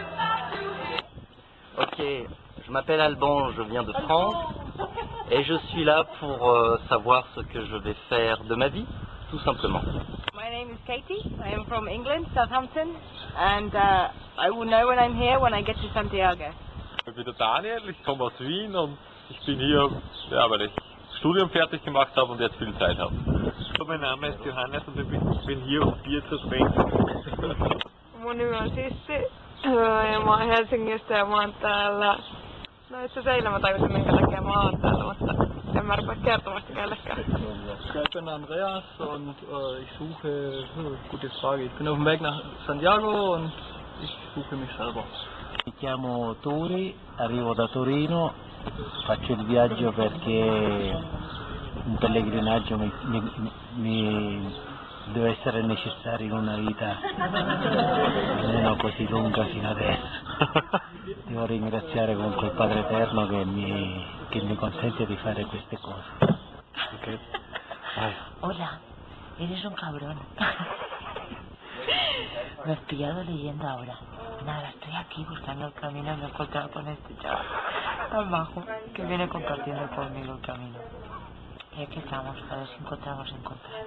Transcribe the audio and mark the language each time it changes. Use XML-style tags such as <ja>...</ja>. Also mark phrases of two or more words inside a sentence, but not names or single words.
<fr>Ok, je m'appelle Alban, je viens de France et je suis là pour savoir ce que je vais faire de ma vie, tout simplement.</fr> <en>My name is Katie, I am from England, Southampton, and I will know when I'm here when I get to Santiago.</en> <de>Ich bin der Daniel, ich komme aus Wien und Ich bin hier, ja, weil ich Studium fertig gemacht habe und jetzt viel Zeit habe. Mein Name ist Johannes und ich bin hier, um Bier zu trinken.</de> <fi>Mun nimi on Sissi ja mä oon Helsingistä ja mä oon täällä. No itse asiassa eilen mä tajusin minkä takia mä oon täällä, mutta en mä rupea kertomaan sitä kellekään.</fi> <de>Ich bin Andreas und ich suche, gute Frage, ich bin auf dem Weg nach Santiago und ich suche mich selber.</de> <it>Mi chiamo Turi, arrivo da Torino, faccio il viaggio perché un pellegrinaggio mi deve essere necessario in una vita almeno così lunga fino adesso. Devo ringraziare comunque il Padre Eterno che mi consente di fare queste cose. Okay.</it> <es>Hola, eres un cabrón. Me has pillado leyendo ahora. Nada, estoy aquí buscando el camino y me he encontrado con este chaval tan bajo que viene compartiendo conmigo el camino. Y aquí estamos, a ver si encontramos encontrar.</es>